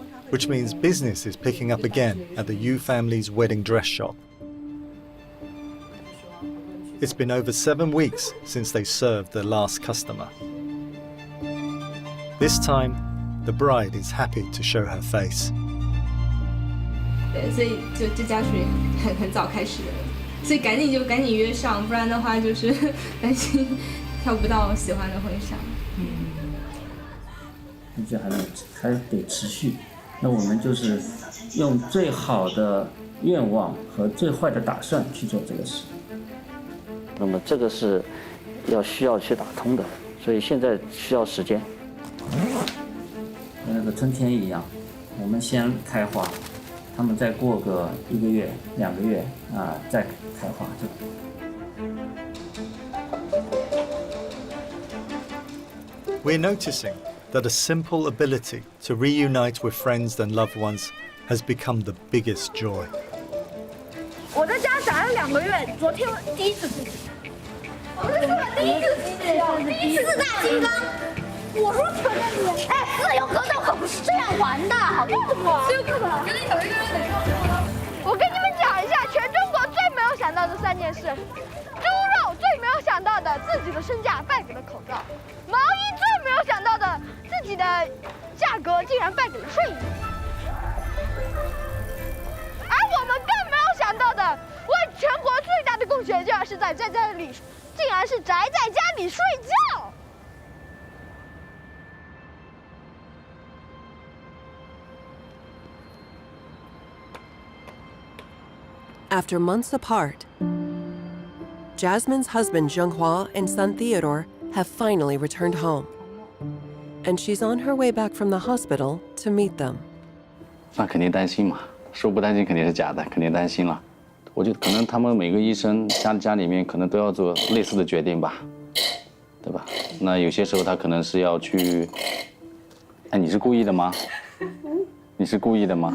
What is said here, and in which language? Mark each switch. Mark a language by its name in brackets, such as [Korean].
[English] Which means business is picking up again at the Yu family's wedding dress shop. It's been over 7 weeks since they served their last customer. This time, the bride is happy to show her face. [Chinese] 所以就这家属很早开始的，所以赶紧约上，不然的话就是担心挑不到喜欢的婚纱。这还得持续，那我们就是用最好的愿望和最坏的打算去做这个事。那么这个是需要去打通的，所以现在需要时间。跟那个春天一样，我们先开花，他们再过个1个月、2个月再开花。 [English] We're noticing that a simple ability to reunite with friends and loved ones has become the biggest joy. [Chinese] 我在家宅了2个月，昨天第一次出去。我是说第一四大金刚。我说承认你，哎，自由格斗可不是这样玩的，好不好？自由格斗，觉得有一个人哪个？我跟你们讲一下，全中国最没有想到的3件事：猪肉最没有想到的自己的身价败给了口罩；毛衣最没有想到的自己的价格竟然败给了睡衣；而我们更没有想到的，为全国最大的贡献竟然是在家里，竟然是宅在家里睡觉。 [English] After months apart, Jasmine's husband Zhenghua and son Theodore have finally returned home. And she's on her way back from the hospital to meet them. [Chinese] 那肯定担心嘛，说不担心肯定是假的，肯定担心了。我觉得可能他们每个医生家里面可能都要做类似的决定吧，对吧？那有些时候他可能是要去，哎，你是故意的吗？你是故意的吗？